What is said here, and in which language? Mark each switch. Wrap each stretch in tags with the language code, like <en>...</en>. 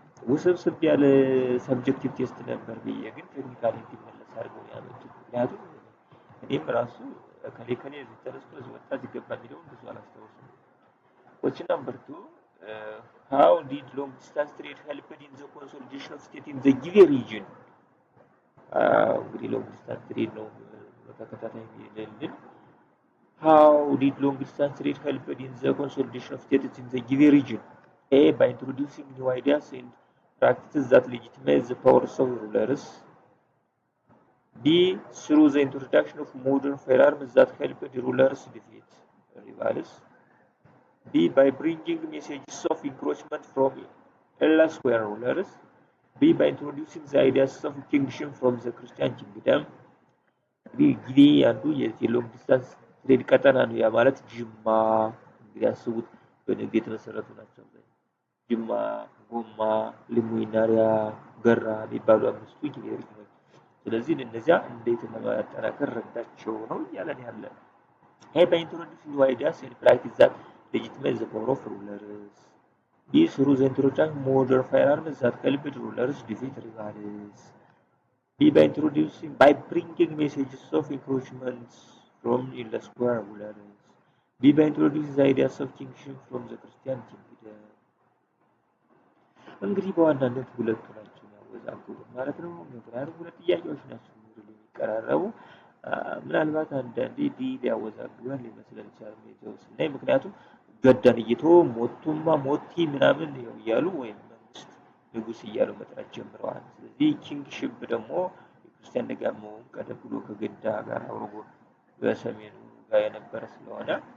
<am>ውስብስብ ያለ ሰብጀክቲቭ ቴስት ነበር ብዬ ግን ቴክኒካሊ እንዲመለስ አድርገው ያመጡት። ምክንያቱም እኔም ራሱ ከሌ ተነስቶ እዚህ ወጣ ሲገባ የሚለውን ብዙ አላስታውስም።</am> <en>question number 2 how did long distance trade help in the consolidation of state in the given region?</en> <am>እንግዲህ ሎንግ ዲስታንስ ትሬድ ነው በተከታታይ የሚልልን</am> <en>how did long distance trade help in the consolidation of status in the given region? A. By introducing new ideas and practices that legitimize the powers of rulers. B. Through the introduction of modern firearms that help the rulers defeat rivals. B. By bringing messages of encroachment from elsewhere rulers. B. By introducing the ideas of kingship from the Christian kingdom.</en> <am>እንግዲህ አንዱ የሎንግ ዲስታንስ ትሬድ ቀጠና ነው። ያ ማለት ጅማ እንግዲህ አስቡት በንግድ የተመሰረቱ ናቸው። ጅማ፣ ጎማ፣ ሊሙይናሪያ፣ ገራ የሚባሉ አምስቱ ጊዜዎች ነው። ስለዚህ እነዚያ እንዴት ለማጠናከር ረዳቸው ነው እያለን ያለ</am> <en>Hey, by introducing new ideas and practice that legitimize the power of rulers. B. Through the introduction of modern firearms that help rulers defeat rivals. B. By bringing messages of encroachment from elsewhere rulers. B. By introducing the ideas of kingship from the Christian kingdom.</en> <am>እንግዲህ በዋናነት ሁለቱ ናቸው ያወዛግቡት ማለት ነው። ምክንያቱም ሁለት ጥያቄዎች ናቸው የሚቀራረቡ ምናልባት አንዳንዴ ዲ ሊያወዛግበን ሊመስለን ይችላል ሜጀር ስናይ ምክንያቱም ገዳን እየተወ ሞቱማ ሞቲ ምናምን ነው እያሉ ወይም መንግስት ንጉስ እያሉ መጥራት ጀምረዋል። ስለዚህ ኪንግሺፕ ደግሞ የክርስቲያን ደጋማውን ቀደም ብሎ ከገዳ ጋር አብሮ በሰሜኑ ጋር የነበረ ስለሆነ</am>